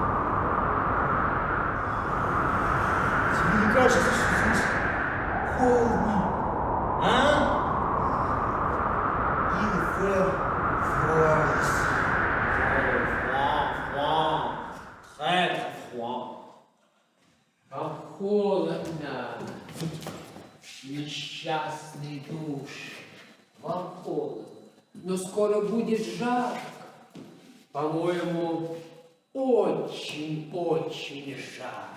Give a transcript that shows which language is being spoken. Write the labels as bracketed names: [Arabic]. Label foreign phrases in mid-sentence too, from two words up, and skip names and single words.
[Russian] Тебе не кажется, что здесь холодно? [French] Il fait froid ici. Très froid. [Russian] Холодно. Несчастный душ. Вам холодно. Но скоро будет жарко. По-моему, очень жарко.